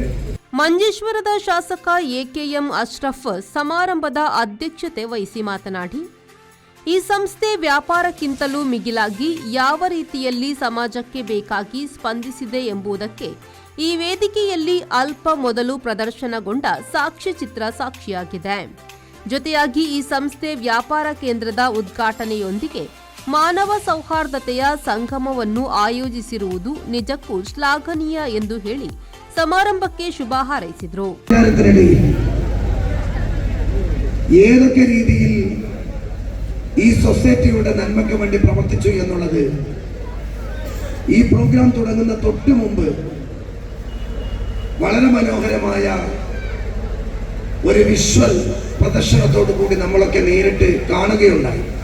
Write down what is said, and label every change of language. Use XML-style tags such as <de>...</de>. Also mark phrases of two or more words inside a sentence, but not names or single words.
<kn>ಮಂಜೇಶ್ವರದ ಶಾಸಕ ಎಕೆಎಂ ಅಶ್ರಫ್ ಸಮಾರಂಭದ ಅಧ್ಯಕ್ಷತೆ ವಹಿಸಿ ಮಾತನಾಡಿ, ಈ ಸಂಸ್ಥೆ ವ್ಯಾಪಾರಕ್ಕಿಂತಲೂ ಮಿಗಿಲಾಗಿ ಯಾವ ರೀತಿಯಲ್ಲಿ ಸಮಾಜಕ್ಕೆ ಬೇಕಾಗಿ ಸ್ಪಂದಿಸಿದೆ ಎಂಬುದಕ್ಕೆ ಈ ವೇದಿಕೆಯಲ್ಲಿ ಅಲ್ಪ ಮೊದಲು ಪ್ರದರ್ಶನಗೊಂಡ ಸಾಕ್ಷ್ಯಚಿತ್ರ ಸಾಕ್ಷಿಯಾಗಿದೆ. ಜೊತೆಯಾಗಿ ಈ ಸಂಸ್ಥೆ ವ್ಯಾಪಾರ ಕೇಂದ್ರದ ಉದ್ಘಾಟನೆಯೊಂದಿಗೆ ಮಾನವ ಸೌಹಾರ್ದತೆಯ ಸಂಗಮವನ್ನು ಆಯೋಜಿಸಿರುವುದು ನಿಜಕ್ಕೂ ಶ್ಲಾಘನೀಯ ಎಂದು ಹೇಳಿ ಸಮಾರಂಭಕ್ಕೆ ಶುಭ ಹಾರೈಸಿದರು.</kn> <ml>ഏതൊക്കെ രീതിയിൽ ഈ സൊസൈറ്റിയുടെ നന്മയ്ക്ക് വേണ്ടി പ്രവർത്തിച്ചു എന്നുള്ളത് ഈ പ്രോഗ്രാം തുടങ്ങുന്ന തൊട്ടു മുമ്പ് വളരെ മനോഹരമായ ഒരു വിഷ്വൽ പ്രദർശനത്തോടു കൂടി നമ്മളൊക്കെ നേരിട്ട് കാണുകയുണ്ടായി.</ml>